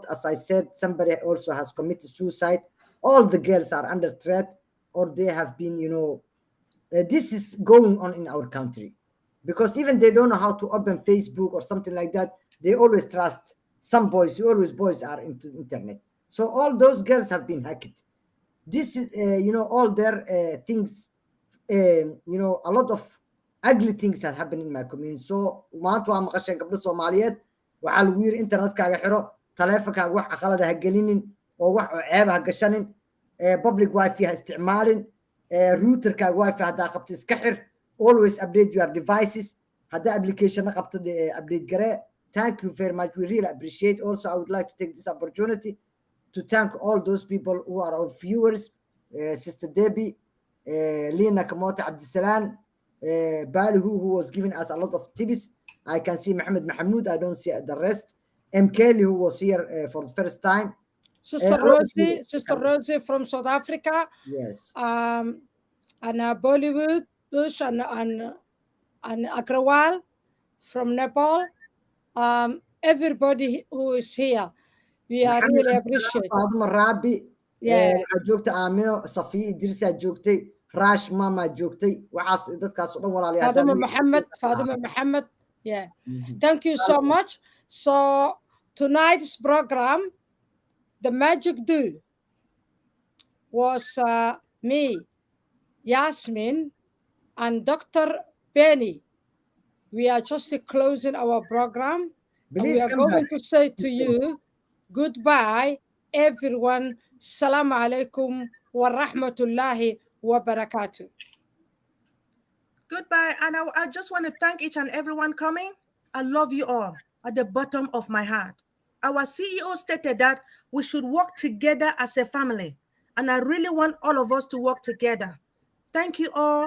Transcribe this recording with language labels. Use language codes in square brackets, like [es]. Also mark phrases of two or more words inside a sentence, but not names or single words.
[en] As I said, somebody also has committed suicide. All the girls are under threat, or they have been, this is going on in our country because even they don't know how to open Facebook or something like that. They always trust some boys. Always boys are into the internet. So all those girls have been hacked. This is, all their things, a lot of ugly things that happen in my community. [so] So maanta waa maqasheen gabdho Soomaaliyeed waxaa lagu yiri internetkaaga xiro, taleefankaaga wax qalad ha gelinin oo wax ceeb ha gashanin, [en] public wifi [so] ha isticmaalin, routerkaaga wifi haddaa qabto iska xir, [en] always update your devices, [so] haddaa application qabto update garee. [en] Thank you very much. We really appreciate. Also, I would like to take this opportunity to thank all those people who are our viewers. Sister Debbie, Lina Kamote Abdisalan, Bali, who was giving us a lot of tips. I can see Mohammed Mahmoud. I don't see the rest. M. Kelly, who was here for the first time. Sister A lot of Rosie, you. Sister Rosie from South Africa, Yes. and Bollywood, Bush, and Agrawal from Nepal. Everybody who is here, we are Mohammed really Abdisalan, appreciate. Fatima Rabi, Yeah. [so] waxaa joogta Aamino, Safiya Idris aa joogtay, Raash Mama joogtay, waxaas dadkaas oo dhan walaalayaal Faduma haddaan [en] Muhammad, Faduma Muhammad. Yeah. Mhm. Thank you so much. So tonight's program, the magic do was me, Yasmin, and Dr. Benny. We are just closing our program. And we Please are come back. going to say to you goodbye, everyone. [ar] سلام عليكم و رحمة الله و بركاته. [en] Goodbye. And I just want to thank each and everyone coming. I love you all at the bottom of my heart. Our CEO stated that we should work together as a family. And I really want all of us to work together. Thank you all.